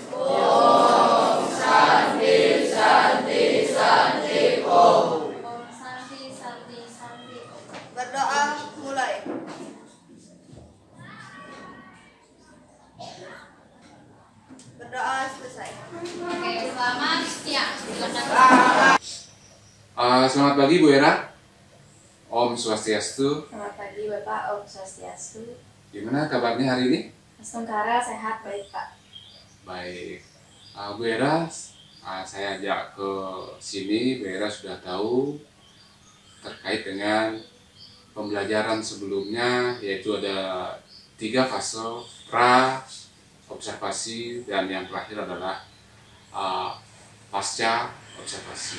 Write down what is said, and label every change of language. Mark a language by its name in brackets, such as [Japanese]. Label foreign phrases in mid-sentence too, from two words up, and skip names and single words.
[Sanskrit] Om Santi Santi Santi. [Indonesian] Berdoa mulai. Berdoa selesai. Oke, selamat siang. Silakan. Selamat pagi Bu Era. [Sanskrit] Om Swastiastu. [Indonesian] Selamat pagi Bapak, [Sanskrit] Om Swastiastu. [Indonesian] Gimana kabarnya hari ini? Astungkara sehat baik Pak. Baik. Bu Era, saya ajak ke sini. Bu Era sudah tahu terkait dengan pembelajaran sebelumnya, yaitu ada 3 fase: pra, observasi, dan yang terakhir adalah pasca observasi.